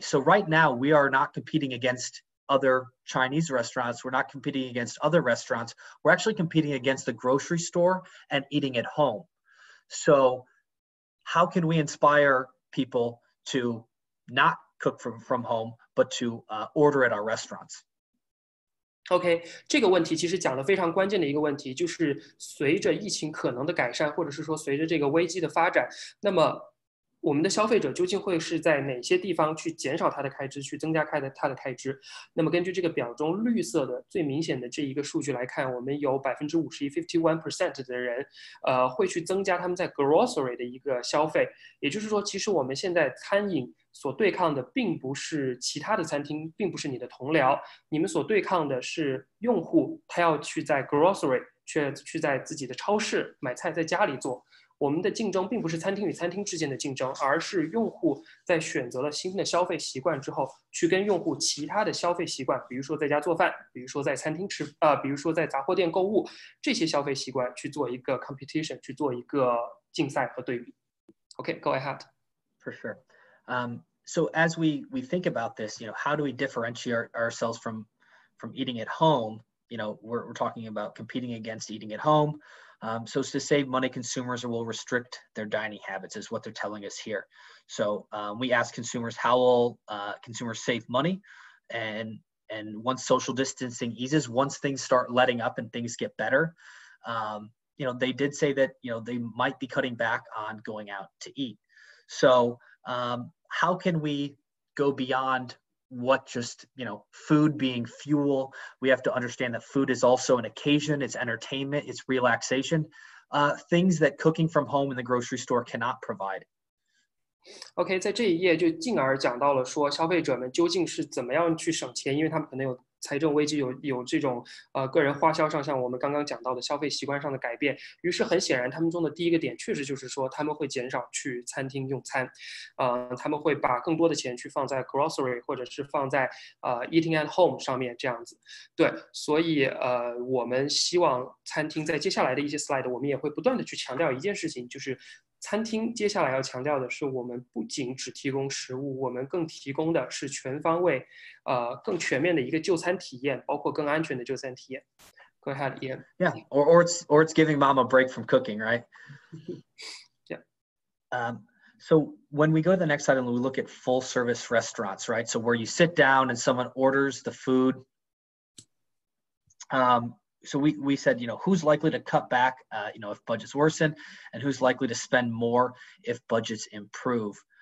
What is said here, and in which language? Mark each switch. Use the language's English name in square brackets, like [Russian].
[English] So right now, we are not competing against other Chinese restaurants. We're not competing against other restaurants. We're actually competing against the grocery store and eating at home. So how can we inspire people to not cook from home, but to order at our restaurants? [Chinese] OK， 这个问题其实讲的非常关键的一个问题，就是随着疫情可能的改善，或者是说随着这个危机的发展，那么我们的消费者究竟会是在哪些地方去减少他的开支，去增加他的开支？那么根据这个表中绿色的最明显的这一个数据来看，我们有51% 的人，会去增加他们在 grocery 的一个消费。也就是说，其实我们现在餐饮所对抗的并不是其他的餐厅，并不是你的同僚，你们所对抗的是用户，他要去在 grocery， 去在自己的超市买菜，在家里做。我们的竞争并不是餐厅与餐厅之间的竞争，而是用户在选择了新的消费习惯之后，去跟用户其他的消费习惯，比如说在家做饭，比如说在餐厅比如说在杂货店购物，这些消费习惯去做一个 competition， 去做一个竞赛和对比。 [English] Okay, go ahead. For sure. So as we think about this, how do we differentiate ourselves from eating at home? We're talking about competing against eating at home. So to save money, consumers will restrict their dining habits, is what they're telling us here. So we ask consumers, how will consumers save money? And once social distancing eases, once things start letting up and things get better, they did say that, they might be cutting back on going out to eat. So how can we go beyond what just, food being fuel? We have to understand that food is also an occasion, it's entertainment, it's relaxation, things that cooking from home in the grocery store cannot provide. [Chinese] OK， 在这一页就进而讲到了说消费者们究竟是怎么样去省钱，因为他们可能有财政危机，有这种个人花销上像我们刚刚讲到的消费习惯上的改变。于是很显然，他们中的第一个点确实就是说他们会减少去餐厅用餐，他们会把更多的钱去放在 grocery 或者是放在 [English] eating at home [Chinese] 上面这样子。对，所以我们希望餐厅在接下来的一些 slide， 我们也会不断的去强调一件事情，就是餐厅接下来要强调的是，我们不仅只提供食物，我们更提供的是全方位、更全面的一个就餐体验，包括更安全的就餐体验。 [English] Go ahead, Ian. Yeah, or it's giving mom a break from cooking, right? Yeah. So when we go to the next slide and we look at full service restaurants, right? So where you sit down and someone orders the food. So we said, who's likely to cut back, if budgets worsen, and who's likely to spend more if budgets improve.